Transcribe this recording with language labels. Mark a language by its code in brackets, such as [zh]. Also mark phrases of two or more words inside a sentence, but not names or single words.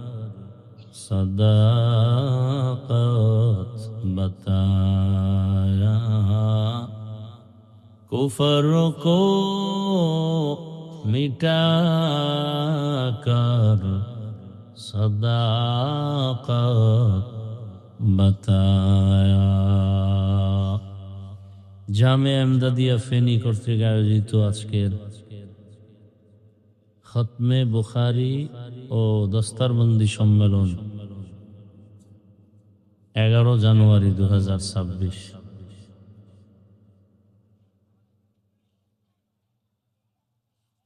[ur] صداقت بتایا کفر کو مٹا کر صداقت بتایا [bn] জামে আমদাদিয়া ফেনী কর্তৃক আয়োজিত আজকের খতমে বুখারী ও দস্তারবন্দি সম্মেলন 11 জানুয়ারি 2026